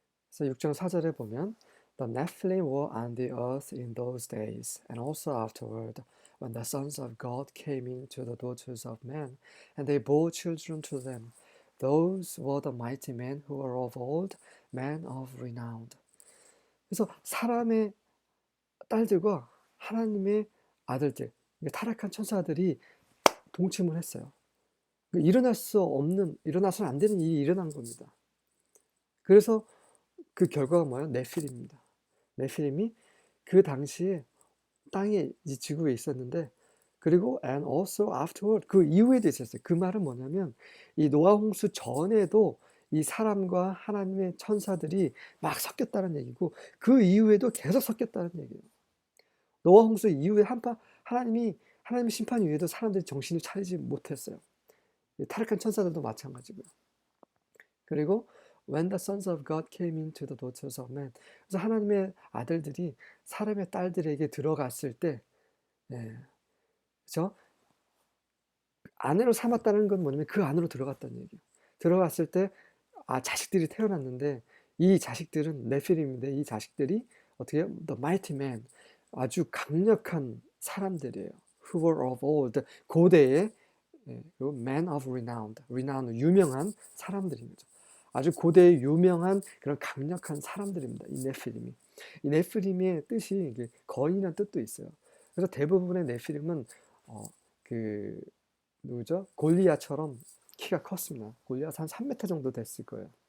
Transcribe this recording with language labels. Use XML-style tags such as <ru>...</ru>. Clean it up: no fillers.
<ko>그래서 6장 4절에 보면</ko> <en>The Nephilim were on the earth in those days, and also afterward, when the sons of God came into the daughters of men, and they bore children to them. Those were the mighty men who were of old, men of renown.</en> <ko>그래서 사람의 딸들과 하나님의 아들들, 타락한 천사들이 동침을 했어요. 일어나서는 안 되는 일이 일어난 겁니다. 그래서 그 결과가 뭐예요? 네필입니다. 네필임이 그 당시에 땅에, 지구에 있었는데, 그리고</ko> <en>and also afterward,</en> <ko>그 이후에도 있었어요. 그 말은 뭐냐면 이 노아 홍수 전에도 이 사람과 하나님의 천사들이 막 섞였다는 얘기고, 그 이후에도 계속 섞였다는 얘기예요. 노아 홍수 이후에 하나님 심판 이후에도 사람들이 정신을 차리지 못했어요. 타락한 천사들도 마찬가지고요.</ko> <en>그리고 when the sons of God came into the daughters of men,</en> <ko>그래서 하나님의 아들들이 사람의 딸들에게 들어갔을 때, 그렇죠? 아내로 삼았다는 건 뭐냐면 그 안으로 들어갔다는 얘기예요. 들어갔을 때 자식들이 태어났는데 이 자식들은 네필임인데, 이 자식들이 어떻게 해요?</ko> <en>The mighty men,</en> <ko>아주 강력한 사람들이에요.</ko> <en>Who were of old,</en> <ko>고대의, 그리고</ko> <en>men of renown,</en> <ko>유명한 사람들인 거죠. 아주 고대의 유명한 그런 강력한 사람들입니다. 이 네필임이. 이 네필임의 뜻이 거인이라는 뜻도 있어요. 그래서 대부분의 네필임은 누구죠? 골리앗처럼 키가 컸습니다. 골리앗 한 3m 정도 됐을 거예요.</ko>